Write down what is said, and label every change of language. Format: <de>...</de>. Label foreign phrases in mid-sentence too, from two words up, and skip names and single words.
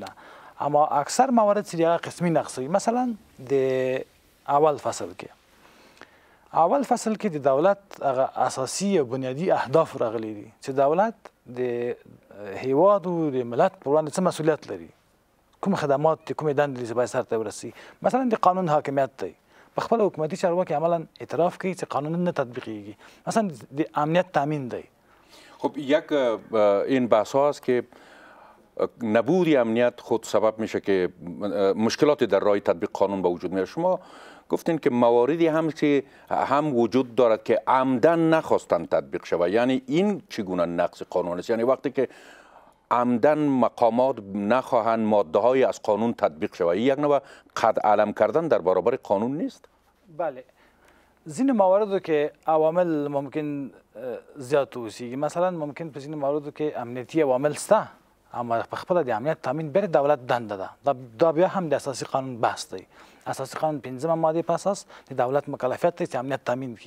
<ps>اما اکثر موارد چې هغه قسمي نقض وي. مثلا د اول فصل کې د دولت هغه اساسي او بنیادي اهداف راغلي دي چې دولت د هیواد او د ملت په وړاندې څه مسؤلیت لري، کوم خدمات دي، کومې دندې دي چې باید سرته ورسي. مثلا د قانون حاکمیت دی، په خپل حکومتي چارواکي عملا اعتراف کوي چې قانون نه تطبیقیږي. مثلا د امنیت تامین دی.</ps> <fa>خب یک این بحث ها است که نبود امنیت خود سبب میشه که مشکلات در راه تطبیق قانون به وجود میاد. شما گفتین که مواردی هم که هم وجود دارد که عمدن نخواستن تطبیق شود، یعنی این چگونه نقض قانون است؟ یعنی وقتی که عمدن مقامات نخواهند ماده های از قانون تطبیق شود، یک نوع قد علم کردن در برابر قانون نیست؟ بله،</fa> <ps>ځینې مواردو کې عوامل ممکن زیات اوسیږي. مثلا ممکن په ځینې مواردو کې امنیتي عوامل شته، اما په خپله د امنیت تامین بیر دولت دنده ده. دا بیا هم د اساسي قانون بحث دی. اساسي قانون 15 ماده په اساس د دولت مکلفیت دی چې امنیت تامین کړي.</ps>